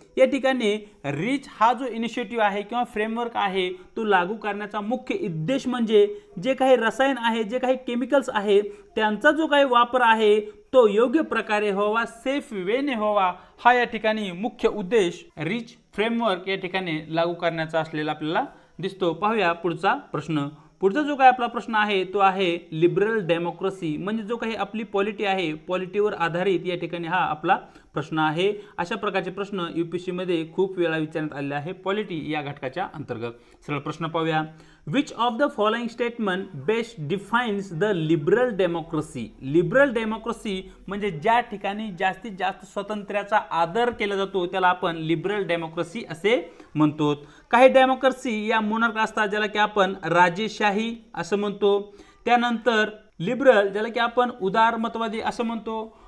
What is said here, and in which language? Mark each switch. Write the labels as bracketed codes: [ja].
[mr] या ठिकाणी रिच हा जो इनिशिएटिव्ह आहे किंवा फ्रेमवर्क आहे तो लागू करण्याचा मुख्य उद्देश म्हणजे जे काही रसायन आहे, जे काही केमिकल्स आहे त्यांचा जो काही वापर आहे तो योग्य प्रकारे व्हावा, सेफ वेने व्हावा, हा या ठिकाणी मुख्य उद्देश रिच फ्रेमवर्क या ठिकाणी लागू करण्याचा असलेला आपल्याला दिसतो। पाहूया पुढचा प्रश्न। पुढचा जो काही आपला प्रश्न आहे तो आहे लिबरल डेमोक्रेसी, म्हणजे जो काही आपली पॉलिटी आहे पॉलिटीवर आधारित या ठिकाणी हा आपला प्रश्न आहे। अशा प्रकारचे प्रश्न UPSC मध्ये खूप वेळा विचारण्यात आले आहे पॉलिटी या घटकाच्या अंतर्गत। सरळ प्रश्न पाहूया। [en] Which of the following statement best defines the liberal democracy. [mr] Liberal democracy म्हणजे ज्या ठिकाणी जास्तीत जास्त स्वातंत्र्याचा आदर केला जातो त्याला आपण लिबरल डेमोक्रेसी असे म्हणतो। काही डेमोक्रेसी या मोनार्क असतात ज्याला की आपण राजेशाही असं म्हणतो। त्यानंतर लिबरल ज्याला की आपण उदारमतवादी असं म्हणतो।